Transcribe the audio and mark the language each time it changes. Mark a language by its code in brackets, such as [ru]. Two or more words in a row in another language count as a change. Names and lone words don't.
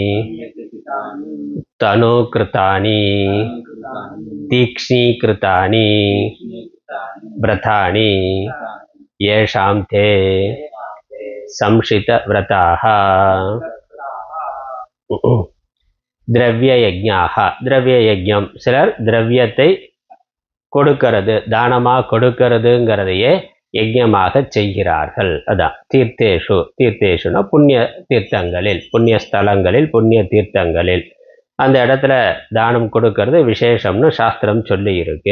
[sa] तनुकृतानि तीक्ष्णीकृतानि व्रतानि येषां ते संशितव्रताः द्रव्ययज्ञाः द्रव्ययज्ञம் [ta] சிலர் திரவியத்தை கொடுக்கிறது தானமாக கொடுக்கிறதுங்கிறதையே யஜ்ஞமாக செய்கிறார்கள். அதான் [sa] तीर्थेषु तीर्थेषुना [ta] புண்ணிய தீர்த்தங்களில் புண்ணிய ஸ்தலங்களில் புண்ணிய தீர்த்தங்களில் அந்த இடத்துல தானம் கொடுக்கறது விசேஷம்னு சாஸ்திரம் சொல்லி இருக்கு.